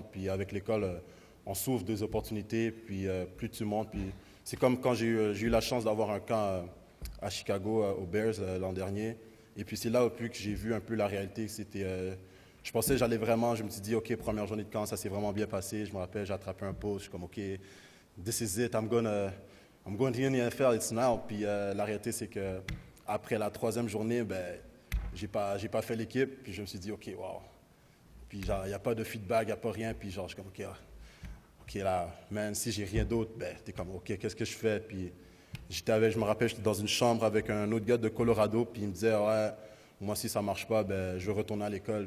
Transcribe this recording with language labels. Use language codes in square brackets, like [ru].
[fr] Puis avec l'école, on s'ouvre des opportunités, puis plus tu montes. Puis c'est comme quand j'ai eu la chance d'avoir un camp à Chicago, aux Bears, l'an dernier. Et puis c'est là où plus que j'ai vu un peu la réalité. Je pensais que j'allais vraiment, je me suis dit, OK, première journée de camp, ça s'est vraiment bien passé. Je me rappelle, j'ai attrapé un poste, je suis comme, OK, [en] this is it, I'm going to the NFL, it's now. [fr] Puis la réalité, c'est que après la troisième journée, ben, j'ai pas fait l'équipe. Puis je me suis dit, OK, wow. Puis genre, il n'y a pas de feedback, il n'y a pas rien. Puis genre, je suis comme, OK, là, man, si j'ai rien d'autre, ben, t'es comme, OK, qu'est-ce que je fais? Puis je me rappelle, j'étais dans une chambre avec un autre gars de Colorado, puis il me disait, ouais, moi, si ça ne marche pas, ben, je veux retourner à l'école.